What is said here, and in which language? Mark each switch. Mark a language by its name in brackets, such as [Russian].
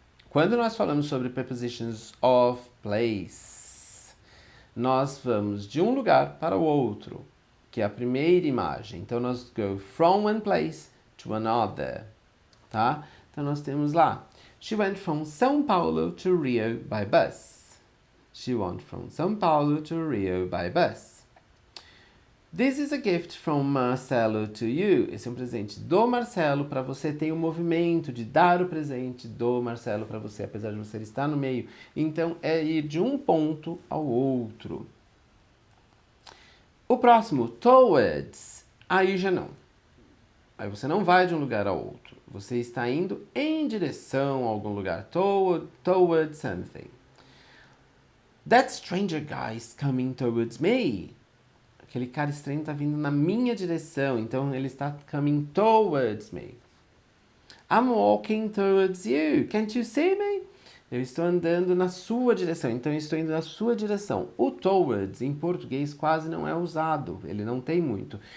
[Portuguese] Quando nós falamos sobre prepositions of place, nós vamos de um lugar para o outro, que é a primeira imagem. Então, nós [English] go from one place to another, [Portuguese] tá? Então, nós temos lá, [English] She went from São Paulo to Rio by bus. She went from São Paulo to Rio by bus. This is a gift from Marcelo to you. [Portuguese] Esse é um presente do Marcelo para você. Tem o movimento de dar o presente do Marcelo para você, apesar de você estar no meio. Então, é ir de um ponto ao outro. O próximo, towards. Aí já não. Aí você não vai de um lugar ao outro. Você está indo em direção a algum lugar. [English] Towards something. That stranger guy is coming towards me. [Portuguese] Aquele cara estranho está vindo na minha direção. Então, ele está [English] coming towards me. I'm walking towards you. Can't you see me? [Portuguese] Eu estou andando na sua direção. Então, eu estou indo na sua direção. O towards, em português, quase não é usado. Ele não tem muito.